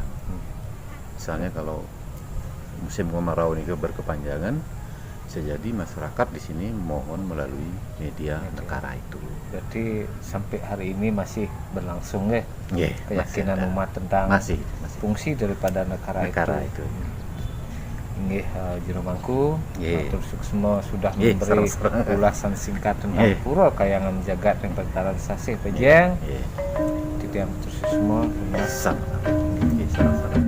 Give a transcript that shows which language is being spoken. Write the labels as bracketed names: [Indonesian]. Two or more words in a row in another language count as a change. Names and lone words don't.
[Indonesian] Misalnya kalau musim kemarau ini berkepanjangan, bisa jadi masyarakat di sini mohon melalui media negara itu. Jadi sampai hari ini masih berlangsung ya Yeah, keyakinan umat tentang masih fungsi daripada negara itu. Nggih, Jero Mangku, [Balinese] matur suksma [Indonesian] sudah memberi ulasan singkat tentang pura Kayangan Jagat yang Bantaran Sasih Pejeng. Tidak [Balinese] matur suksma. [Indonesian] Sama.